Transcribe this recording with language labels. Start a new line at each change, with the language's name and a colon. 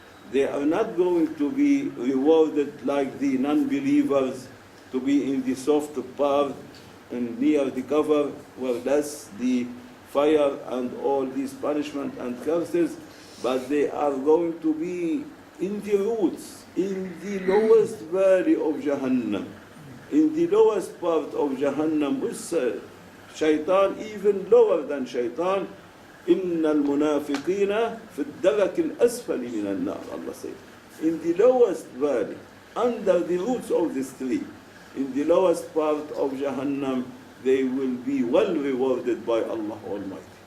English: they are not going to be rewarded like the non-believers, to be in the soft part and near the cover, where that's the fire and all these punishment and curses, but they are going to be in the roots, in the lowest valley of Jahannam, in the lowest part of Jahannam, with shaitan even lower than shaitan.
Arabic: إِنَّ الْمُنَافِقِينَ فِي الدَّرَكِ الْأَسْفَلِ مِنَ النَّارِ,
English: Allah says. In the lowest valley, under the roots of this tree, in the lowest part of Jahannam, they will be well rewarded by Allah Almighty.